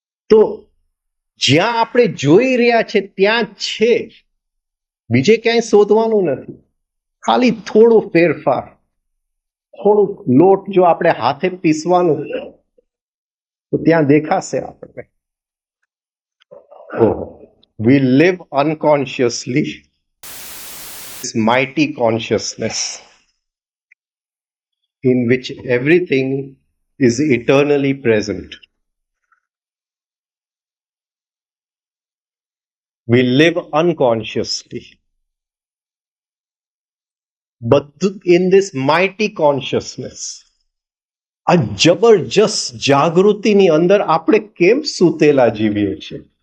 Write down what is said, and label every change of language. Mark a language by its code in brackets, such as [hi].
[gu] તો જ્યાં આપણે જોઈ રહ્યા છે ત્યાં છે, બીજે ક્યાંય શોધવાનું નથી. ખાલી થોડું ફેરફાર, થોડુંક લોટ જો આપણે હાથે પીસવાનું તો ત્યાં દેખાશે આપણને. [en] We live unconsciously this mighty consciousness in which everything is eternally present. We live unconsciously, but in this mighty consciousness, [gu] આ જબરજસ્ત જાગૃતિની અંદર આપણે કેમ સૂતેલા જીવીએ છીએ?